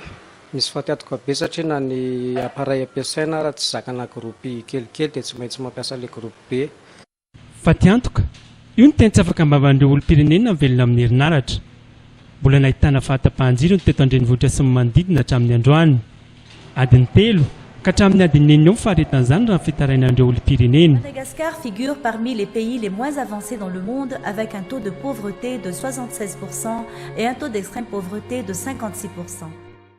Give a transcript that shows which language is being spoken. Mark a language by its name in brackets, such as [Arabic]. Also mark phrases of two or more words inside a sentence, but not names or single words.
[Malagasy] Misy fahatiatoka be satria na ny appareil ampiasaina raha tsy zakana groupe kelikely dia tsy maintsy mampiasa ilay groupe be. Fahatiantoka, io ny tena tsy afaka ambavan'ireo olom-pirenena velona amin'ny herinaratra. Mbola nahitana fahatapahan-jiro ny teto an-drenivohitra sy ny manodidina hatramin'ny androany. Adiny 3 ka hatramin'ny adiny 9 eo faharetan'izany raha ny fitarainan'ireo olom-pirenena. [French] Madagascar figure parmi les pays les moins avancés dans le monde avec un taux de pauvreté de 76% et un taux d'extrême pauvreté de 56%.